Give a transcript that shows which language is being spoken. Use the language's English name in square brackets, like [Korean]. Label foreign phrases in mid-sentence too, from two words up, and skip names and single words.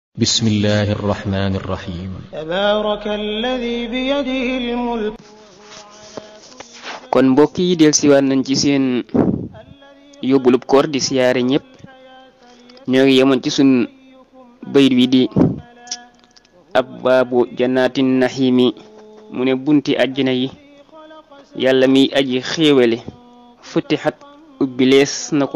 [Arabic] بسم الله الرحمن الرحيم تبارك الذي بيده الملك. [Wolof] kon mbokk yi del siwaat nañ ci seen yóbbulub koor di siyaare ñëpp ñoo ngi yemoon ci sun bayit wi di [Arabic] أبواب جنة النعيم [Wolof] mu ne bunti àjjana yi yàlla mi aji xéewale futihat ubbilees na ko